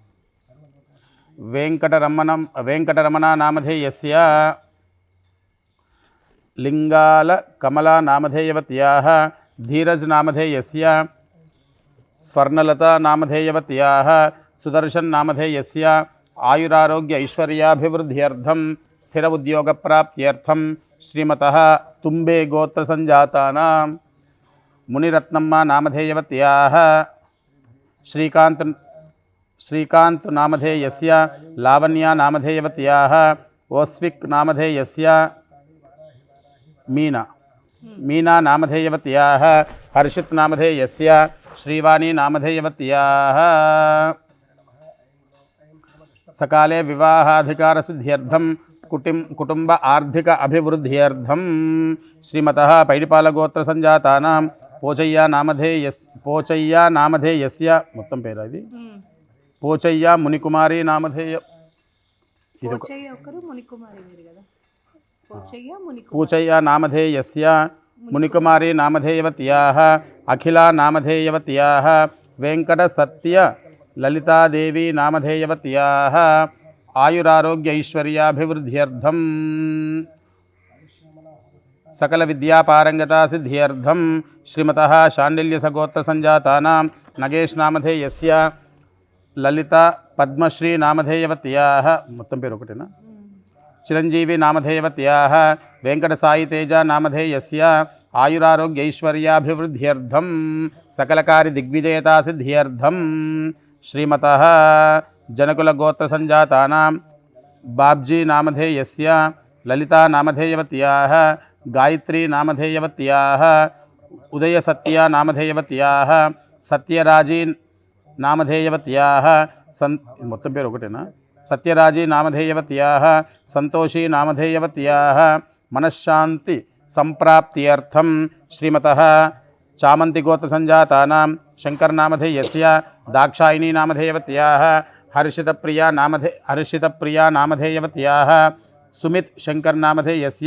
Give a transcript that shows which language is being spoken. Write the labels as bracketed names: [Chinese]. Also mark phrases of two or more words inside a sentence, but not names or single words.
[Sanskrit] వెంకటరమణ నామధేయస్య లింగాల కమలా నామధేయవత్యాः ధీరజ్ నామధేయస్య స్వర్ణలతా నామధేయవత్యాः సుదర్శన్ నామధేయస్య ఆయురారోగ్య ఐశ్వర్యాభివృద్ధ్యర్థం స్థిర ఉద్యోగప్రాప్త్యర్థం श्रीमतः तुम्बे गोत्रसञ्जातानां मुनिरत्नम्मा नामधेयवत्याः श्रीकान्त नामधेयस्य लावण्या नामधेयवत्याः ओस्विक् नामधेयस्य मीना नामधेयवत्याः हर्षित् नामधेयस्य श्रीवाणी नामधेयवत्याः सकाले विवाहाधिकारसिद्ध्यर्थं कुटुंब आर्थिक अभिवृद्ध्यर्थं श्रीमतः पैडिपालगोत्रसञ्जातानां पोचय्या नामधेयस्य [Telugu] మొత్తం పేరు ఇది [Sanskrit] పోచయ్య మునికుమారి నామధేయ పూచయ్య నామధేయస్య మునికుమారి నామధేయవత్యాः అఖిలా నామధేయవత్యాः వెంకట సత్య లలితాదేవి నామధేయవత్యాः ఆయురారోగ్య ఐశ్వర్యాభివృద్ధ్యర్థం सकल विद्यापारंगता सिद्ध्यर्थं श्रीमतः शाण्डिल्यसगोत्रसञ्जातानां नगेश नामधेयस्य ललिता पद्मश्री नामधेयवत्याः [Telugu] మొత్తం పేరు ఒకటేనా [Sanskrit] చిరంజీవి నామధేయవత్యాः వెంకటసాయి తేజ నామధేయस्य ఆయురారోగ్యైశ్వర్యాభివృద్ధ్యర్థం सकलकार्य दिग्विजयता सिद्ध्यर्थं श्रीमतः जनकुल गोत्रसञ्जातानां बाब्जी नामधेयस्य ललिता नामधेयवत्याः गायत्री नामधेयवत्याः उदयसत्या नामधेयवत्याः सत्यराजी नामधेयवत्याः [Telugu] మొత్తం పేరు ఒకటేనా [Sanskrit] सत्यराजी नामधेयवत्याः संतोषी नामधेयवत्याः मनश्शान्ति संप्राप्त्यर्थं श्रीमतः चामन्तिगोत्रसञ्जातानां शङ्करनामधेयस्य दाक्षायिनी नामधेयवत्याः हर्षितप्रिया नामधेयवत्याः सुमित शंकर नामधेयस्य